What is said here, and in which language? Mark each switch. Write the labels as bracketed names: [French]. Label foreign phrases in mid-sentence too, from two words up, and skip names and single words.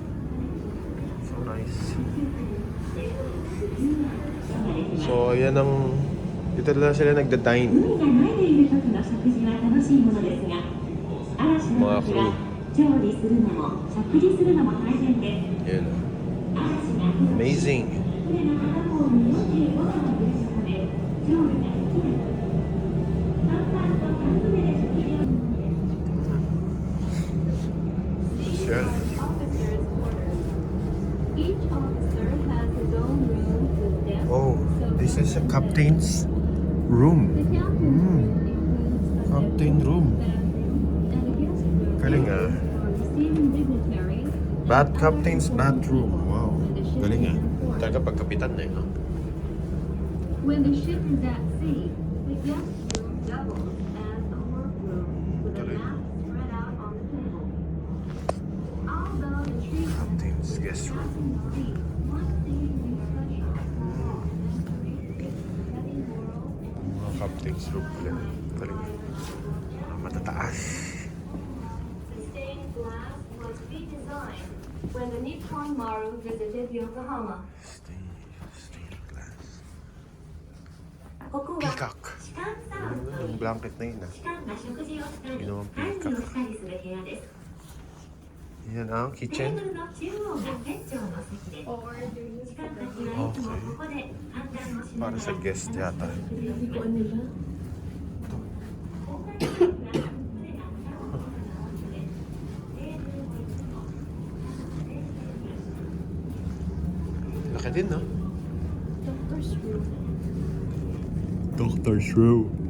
[English] So nice. [Filipino] So, ayan ang... Dito na sila nagda-dine. Mga crew. Yan. Amazing. Social. [English] Each officer has his own room with desks. Oh, this is a captain's room. The captain's room includes a Captain room. bathroom and a guest room [Filipino] Galing ah. [English] for receiving dignitaries. Captain's bathroom. [Filipino] Wow. Galing ah. Talaga pagkapitan na no? [English] When the ship is at sea, the guest room doubles as a workroom with a map spread out on the table. Although the treatment Captain's guest room. doesn't see one thing in such a small and heavy world. [Filipino] Mga [English] captain's room [Filipino] pala. Galing. Mga matataas. [English] The stained glass was redesigned when the Nippon Maru visited Yokohama. Stained glass. [Japanese] ここは [Filipino] Peacock. [Japanese] 士官サウンとい [Filipino] Yung [Japanese] う [Filipino] blanket na yun ah. [Japanese] 士官が食事をしたり [Filipino] Ginawang [Japanese] 管理 [Filipino] peacock. [Japanese] をしたりする部屋です。 [Filipino] Yan ang [Japanese] テー [Filipino] kitchen. [Japanese] ブルの中央が船長の席で、士官たちがいつもここで判断をしなが [Filipino] Para [Japanese] ら [Filipino] sa guest yata. Laki din, no? [English] Doctor's room.